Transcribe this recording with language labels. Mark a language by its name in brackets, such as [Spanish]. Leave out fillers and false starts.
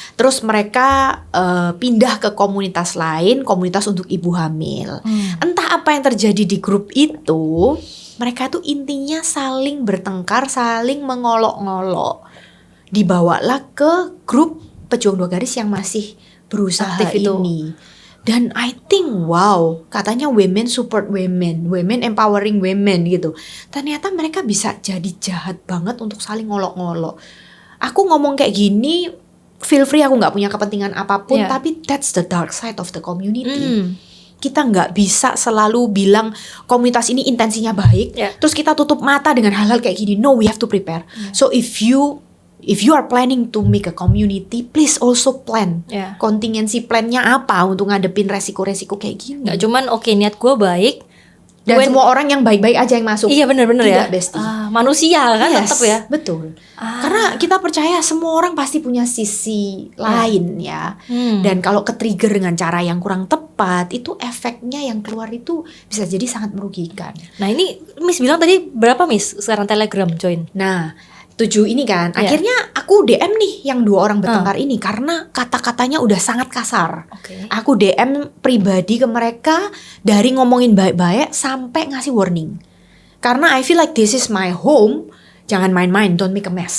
[Indonesian] Terus mereka pindah ke komunitas lain, komunitas untuk ibu hamil. Entah apa yang terjadi di grup itu, mereka tuh intinya saling bertengkar, saling mengolok-ngolok. Dibawalah ke grup pejuang 2 garis yang masih berusaha Aktif itu. ini. [English] Dan I think wow, katanya women support women, women empowering women gitu. [Indonesian] Ternyata mereka bisa jadi jahat banget untuk saling ngolok-ngolok. Aku ngomong kayak gini, [English] feel free, [Indonesian] aku nggak punya kepentingan apapun, [English] Yeah. [Indonesian] tapi [English] that's the dark side of the community. [Indonesian] Kita nggak bisa selalu bilang komunitas ini intensinya baik, [English] Yeah. [Indonesian] terus kita tutup mata dengan hal-hal kayak gini. [English] No, we have to prepare. So if you are planning to make a community, please also plan. [Indonesian] Ya. Kontingensi plannya apa untuk ngadepin resiko-resiko kayak gini. Nggak cuman oke niat gue baik. Dan [English] when- [Indonesian] semua orang yang baik-baik aja yang masuk. Iya benar-benar ya. Tidak, bestie. Manusia kan [English] Yes, [Indonesian] tetap ya. betul. Karena kita percaya semua orang pasti punya sisi lain ya. Dan kalau ke-trigger dengan cara yang kurang tepat, itu efeknya yang keluar itu bisa jadi sangat merugikan. Nah ini Miss bilang tadi berapa Miss sekarang Telegram join? Nah, 7 ini kan, Iya. akhirnya aku DM nih yang 2 orang bertengkar ini karena kata-katanya udah sangat kasar. Oke. Aku DM pribadi ke mereka dari ngomongin baik-baik sampai ngasih warning. Karena [English] I feel like this is my home, [Indonesian] jangan main-main, [English] don't make a mess